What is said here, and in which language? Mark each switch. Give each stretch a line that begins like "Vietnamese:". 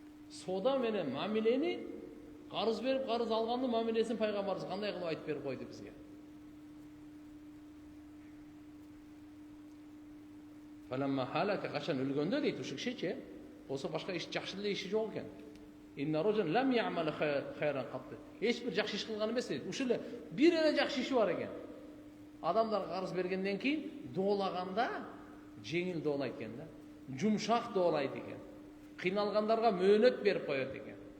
Kyrgyz: Соода менен мамилени, карыз берип, карыз алгандын мамилесин пайгамбарыбыз кандай кылып айтып берип койду бизге.
Arabic: Фаламма халака,
Kyrgyz: качан өлгөндө дейт ушу кишичи, болсо башка иш жакшы эле иши жок экен.
Arabic: Инна раджулан лам я'мал хайран катты.
Kyrgyz: Эч бир жакшы иш кылган эмес дейт. Ушул эле бир эле жакшы иши бар экен. Адамдар карыз бергенден кийин доолаганда жеңил доолайт экен да. Жумшак доолайт экен. Кыйналгандарга мөөнөт берип коет экен.